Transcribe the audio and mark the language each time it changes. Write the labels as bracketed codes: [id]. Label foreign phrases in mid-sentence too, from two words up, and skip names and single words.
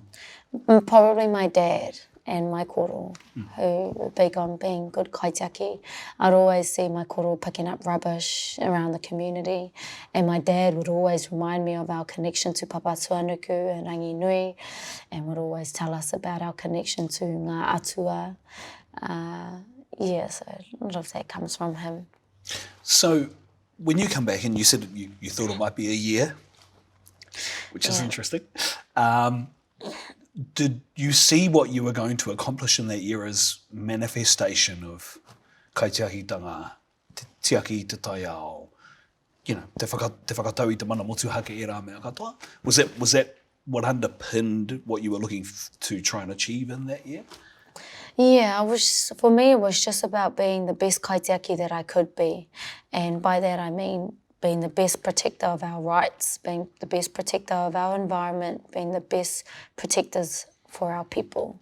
[en] Probably my dad and my koro, who were big on being good kaitiaki. I'd always see my koro picking up rubbish around the community, and my dad would always remind me of our connection to Papa Tuanuku and Rangi Nui, and would always tell us about our connection to [mi] ngā atua. [en] So a lot of that comes from him. So when you come back, and you said you thought it might be a year, which is interesting, Did you see what you were going to accomplish in that year as manifestation of [mi] kaitiakitanga, te tiaki te tai ao, te whakatau I te mana motu hake e rā mea katoa? [en] Was that what underpinned what you were looking to try and achieve in that year? Yeah, for me it was just about being the best kaitiaki that I could be. And by that I mean being the best protector of our rights, being the best protector of our environment, being the best protectors for our people.